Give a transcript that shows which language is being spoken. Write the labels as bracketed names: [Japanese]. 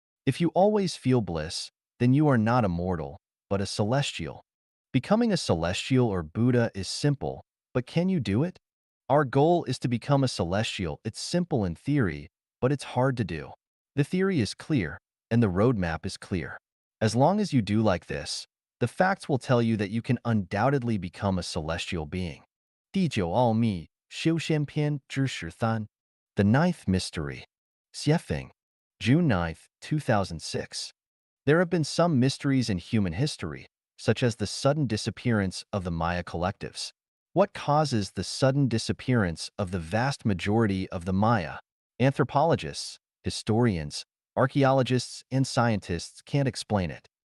[English] If you always feel bliss, then you are not a mortal, but a celestial. Becoming a celestial or Buddha is simple, but can you do it? Our goal is to become a celestial. It's simple in theory, but it's hard to do. The theory is clear, and the roadmap is clear. As long as you do like this, the facts will tell you that you can undoubtedly become a celestial being. [Chinese] 第九奥秘修仙篇之13 [English] The Ninth Mystery. Xiefeng, June 9th, 2006. There have been some mysteries in human history, such as the sudden disappearance of the Maya collectives. What causes the sudden disappearance of the vast majority of the Maya? Anthropologists, historians, archaeologists, and scientists can't explain it.